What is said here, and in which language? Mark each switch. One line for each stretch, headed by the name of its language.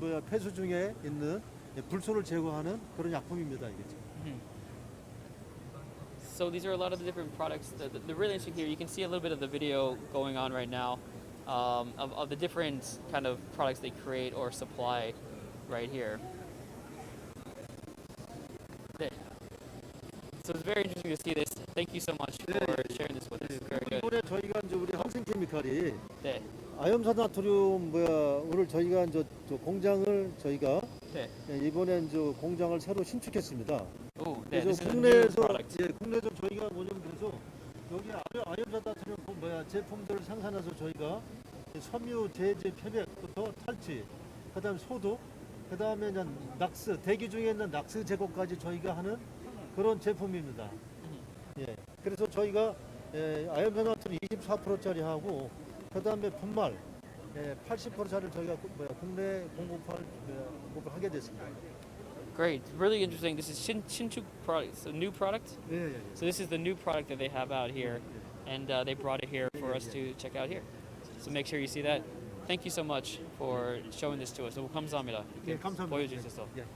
Korean: 폐수 중에 있는 불소를 제거하는 그런 약품입니다. 이게.
English: So these are a lot of the different products. The really interesting here, you can see a little bit of the video going on right now of the different kind of products they create or supply right here. So it's very interesting to see this. Thank you so much for sharing this with us. Very good.
Korean: 이번에 저희가 이제 우리 한승케미칼이 아염산화토륨을 저희가 이제 공장을 저희가 이번에 이제 공장을 새로 신축했습니다. 그래서 국내에서 국내에서 저희가 뭐냐면 그래서 여기 아염산화토륨 제품들을 생산해서 저희가 섬유 제재 표백부터 탈취, 그다음에 소독, 그다음에 낙스 대기 중에 있는 낙스 제거까지 저희가 하는 그런 제품입니다. 그래서 저희가 아염산화토륨 24%짜리 하고 그다음에 분말 80%짜리를 저희가 국내 공급을 하게 됐습니다.
English: Great, really interesting. This is Shinchuk products, a new product. So this is the new product that they have out here, and they brought it here for us to check out here. So make sure you see that. Thank you so much for showing this to us.
Korean: 너무 감사합니다. 감사합니다. 보여주셔서.